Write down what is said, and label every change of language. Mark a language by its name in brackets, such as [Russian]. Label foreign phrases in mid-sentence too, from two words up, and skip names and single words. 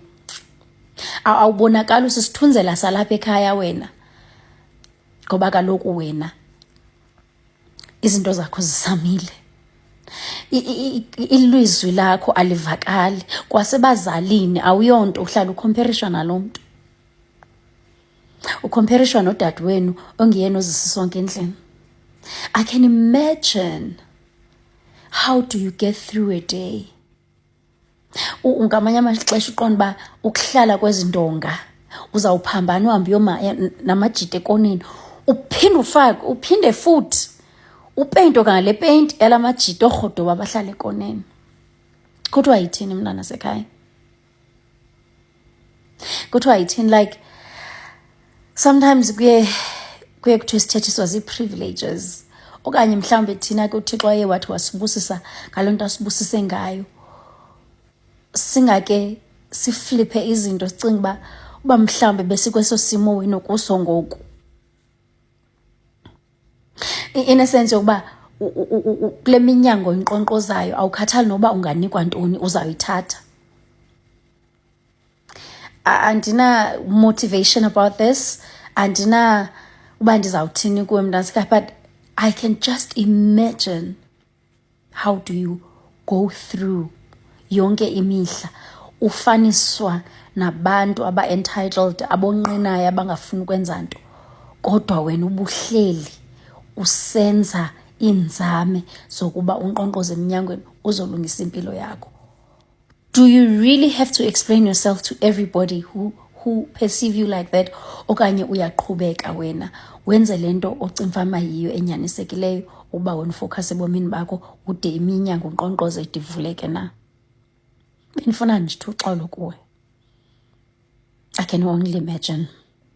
[Xhosa] Awubonakali usisithunzela salapha ekhaya wena, ngoba kaloku wena izinto zakho zisamile, ilizwi lakho alivakali, kwasebazalini awuyonto, uhlala ukhomperishwa nalo mntu, ukhomperishwa nodade wenu ongiyena ozisa isonka endlini. [English] I can imagine, how do you get through a day? [Xhosa] Ngamanye amaxesha uqonda uba ukuhlala kwezi ndonga uzawuphambana uhambe namajita ekoneni, uphinde futhi upeyinto ngale peyinti yala majita orhodoba abahlala ekoneni. Kuthiwa yithini mntana sekhaya? Kuthiwa yithini? [English] Like sometimes [Xhosa] kuye kuthiwe sithethiswa zii-privileges, okanye mhlawumbi thina ke uThixo aye wathi wasibusisa ngaloo nto asibusise ngayo, singake sifliphe izinto sicinga uba mhlawumbi besikweso simo wena kuso ngoku. [English] In a sense [Xhosa] yokuba kule minyango inkqonkqozayo awukhathali noba unganikwa ntoni uzawuyithatha. [English] Andina motivation about this, [Xhosa] andina uba ndizawuthini kuwe mntansika, [English] but I can just imagine how do you go through [Xhosa] yonke imihla ufaniswa nabantu aba-entitled, abonqenayo, abangafuni ukwenza nto, kodwa wena ubuhleli usenza iinzame zokuba unkqonkqoze emnyangweni uzolungisa impilo yakho. [English] Do you really have to explain yourself to everybody who perceive you like that? [Xhosa] Okanye uyaqhubeka wena wenze lento ocimfama yiyo enyanisekileyo uba wena ufocus ebomini bakho ude iminyango unkqonkqoze idivuleke na? Benifuna nje uxolo kuwe. [English] I can only imagine.